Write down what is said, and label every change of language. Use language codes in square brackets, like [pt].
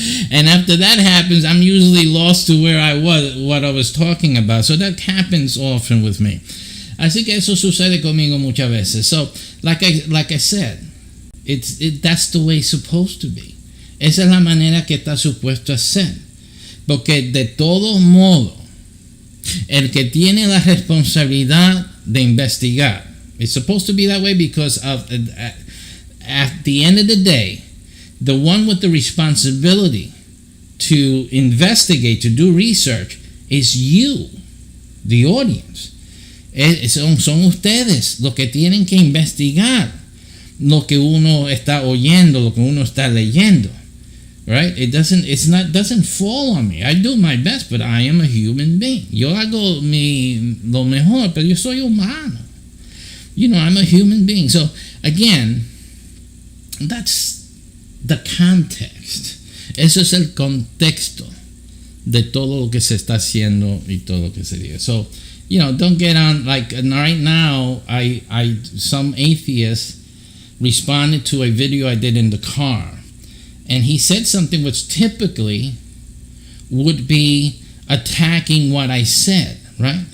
[en] And after that happens, I'm usually lost to where I was, what I was talking about. So that happens often with me. [es] Así que eso sucede conmigo muchas veces. [en] So, like I said, that's the way it's supposed to be. [es] Esa es la manera que está supuesto a ser. Porque de todos modos, el que tiene la responsabilidad de investigar, [en] it's supposed to be that way because at the end of the day, the one with the responsibility to investigate, to do research, is you, the audience. [es] Son ustedes los que tienen que investigar lo que uno está oyendo, lo que uno está leyendo. [en] Right? It doesn't fall on me. I do my best, but I am a human being. [es] Yo hago lo mejor, pero yo soy humano. [en] I'm a human being. So, again, that's the context. [es] Eso es el contexto de todo lo que se está haciendo y todo lo que se dice. [en] So, don't get on, like right now, some atheist responded to a video I did in the car. And he said something which typically would be attacking what I said, right?